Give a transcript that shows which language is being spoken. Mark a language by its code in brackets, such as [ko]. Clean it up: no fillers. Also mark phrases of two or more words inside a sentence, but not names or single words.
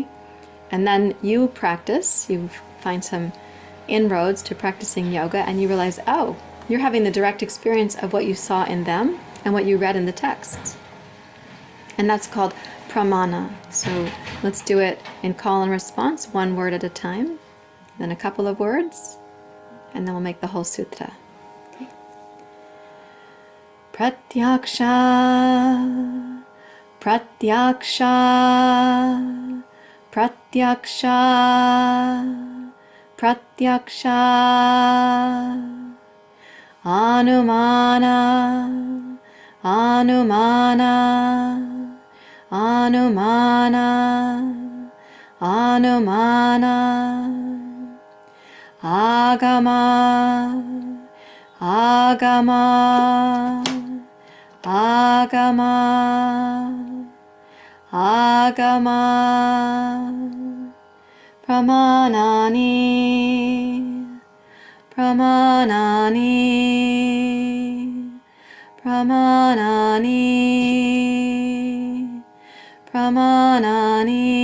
[en] And then you practice, you find some inroads to practicing yoga, and you realize, oh, you're having the direct experience of what you saw in them and what you read in the texts. And that's called pramana. So let's do it in call and response, 1 word at a time, then a couple of words, and then we'll make the whole sutra. [sa] Okay. Pratyaksha, pratyaksha, pratyaksha, pratyaksha, anumana, anumana, anumana, anumana, agama, agama, agama, agama, pramanani, pramanani, pramanani, pramanani.